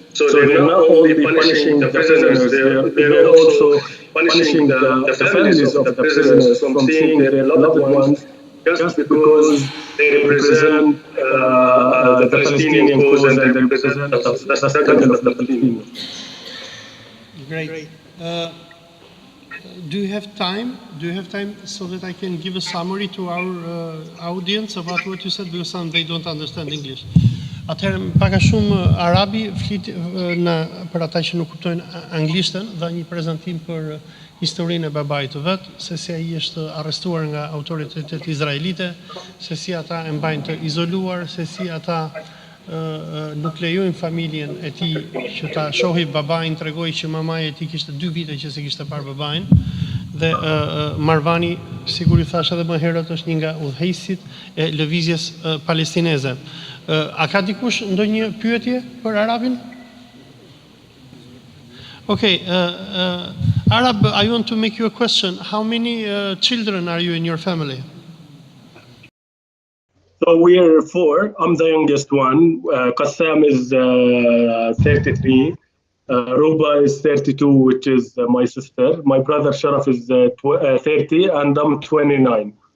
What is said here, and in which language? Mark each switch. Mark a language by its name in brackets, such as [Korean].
[English] So they're not only punishing the prisoners, they're also punishing the families of the prisoners from seeing their loved ones just because they represent the Palestinian cause and they represent the struggle of the Palestinians. Great. Do you have time? Do you have time so that I can give a summary to our audience about what you said, because some they don't understand English. [Albanian] Atëherë pak a shumë arabi flit për ata që nuk kuptojnë anglishtën, dha një prezantim për historinë e babait të vet, se si ai është arrestuar nga autoritetet izraelite, se si ata e mbajnë të izoluar, se si ata nuk lejojnë familjen e tij që ta shohë babain, tregoi që mamaja e tij kishte 2 vite që se kishte parë babain. Dhe Marvani, sigur ju thash edhe më herët, është një nga udhëheqësit e lëvizjes palestineze. A ka dikush ndonjë pyetje për Arabin? [English] Okay, Arab, I want to make you a question. How many children are you in your family? So we're four. I'm the youngest one. Qassam is 33. Ruba is 32, which is my sister. My brother Sharaf is 30, and I'm 29.